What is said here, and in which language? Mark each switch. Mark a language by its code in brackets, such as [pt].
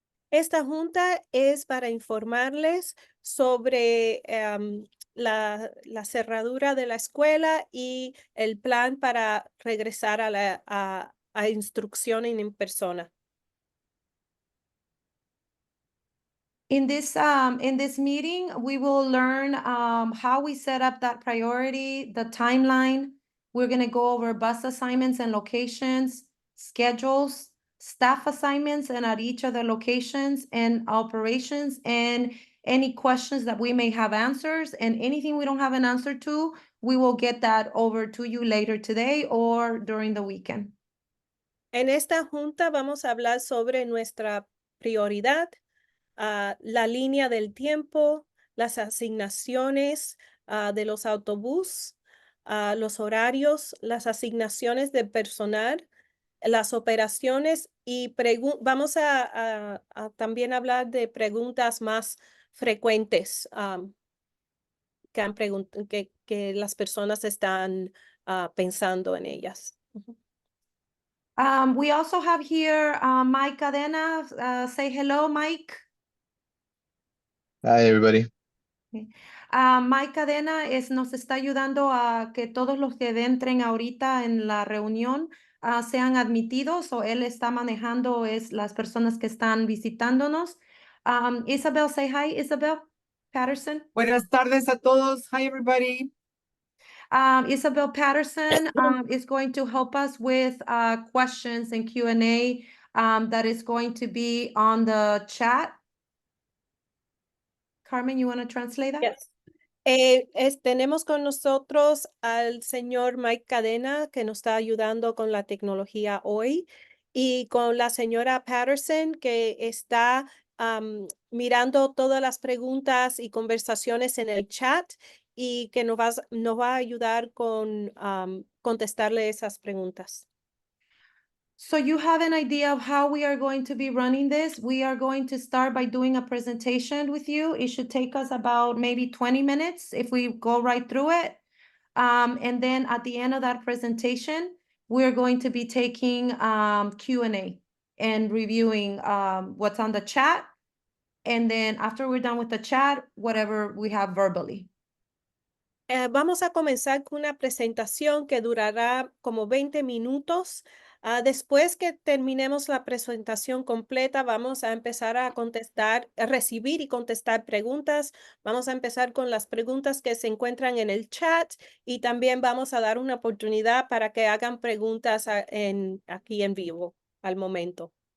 [es] Esta junta es para informarles sobre la cerradura de la escuela y el plan para regresar a instrucción en persona. [en] In this meeting, we will learn how we set up that priority, the timeline. We're going to go over bus assignments and locations, schedules, staff assignments, and at each of the locations and operations, and any questions that we may have answers, and anything we don't have an answer to, we will get that over to you later today or during the weekend. [es] En esta junta vamos a hablar sobre nuestra prioridad, la línea del tiempo, las asignaciones de los autobús, los horarios, las asignaciones de personal, las operaciones y vamos a también hablar de preguntas más frecuentes que las personas están pensando en ellas. [en] We also have here Mike Cadena. Say hello, Mike. Hi, everybody. [es] Mike Cadena nos está ayudando a que todos los que entren ahorita en la reunión sean admitidos, o él está manejando las personas que están visitándonos. [en] Isabel, say hi, Isabel Patterson. [es] Buenas tardes a todos. [en] Hi, everybody. Isabel Patterson is going to help us with questions and Q&A that is going to be on the chat. Carmen, you want to translate that? Yes. [es] Tenemos con nosotros al señor Mike Cadena, que nos está ayudando con la tecnología hoy, y con la señora Patterson, que está mirando todas las preguntas y conversaciones en el chat y que nos va a ayudar con contestarle esas preguntas. [en] So you have an idea of how we are going to be running this. We are going to start by doing a presentation with you. It should take us about maybe 20 minutes if we go right through it. And then at the end of that presentation, we're going to be taking Q&A and reviewing what's on the chat. And then after we're done with the chat, whatever we have verbally. [es] Vamos a comenzar con una presentación que durará como 20 minutos. Después que terminemos la presentación completa, vamos a empezar a contestar, a recibir y contestar preguntas. Vamos a empezar con las preguntas que se encuentran en el chat y también vamos a dar una oportunidad para que hagan preguntas aquí en vivo al momento.